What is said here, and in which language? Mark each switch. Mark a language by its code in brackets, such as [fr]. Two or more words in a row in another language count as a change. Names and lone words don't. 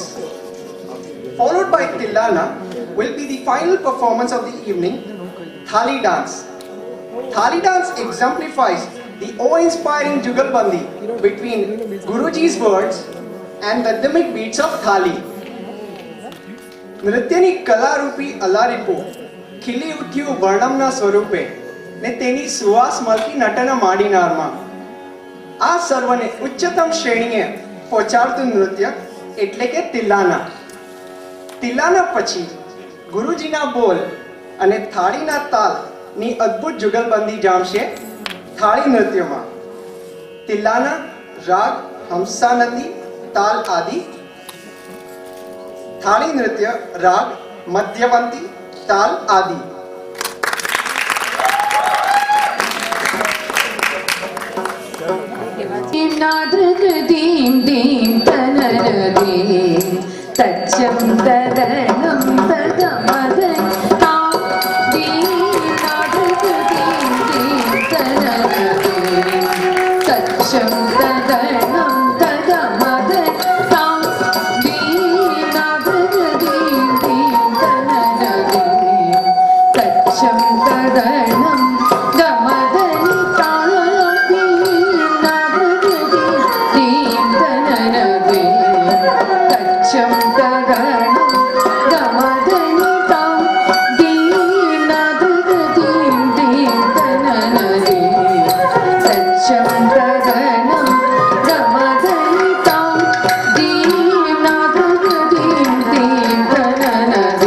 [en] Followed by Tillana will be the final performance of the evening, Thali dance. Thali dance exemplifies the awe-inspiring jugalbandi between Guruji's words and the rhythmic beats of Thali. [gu] નૃત્યની કલારૂપી અલારીપો ખીલી ઉઠ્યું વર્ણમના સ્વરૂપે ને તેની સુવાસ મળતી નટના માડીનારમાં. આ સર્વને ઉચ્ચતમ શ્રેણીએ પહોંચાડતું નૃત્ય એટલે કે તિલ્લાના. તિલ્લાના પછી ગુરુજીના બોલ અને થાળીના તાલની અદ્ભુત જુગલબંધી જામશે થાળી નૃત્યમાં. તિલ્લાના રાગ હંસાનંદી તાલ આદિ, થાળી નૃત્ય રાગ મધ્યવંતી તાલ આદि. ദീം ദീം തനരദീം തച്ചം തദനം തദമദൻ താം ദീം നാദദീം ദീം തനരദീം തച്ചം തദനം തദമദൻ താം ദീം നാദദീം ദീം തനരദീം തച്ചം തദനം ഗമദനി താം Tacham tadanam gamadani tam deenadadim deem tananadi. Tacham tadanam gamadani tam deenadadim deem tananadi.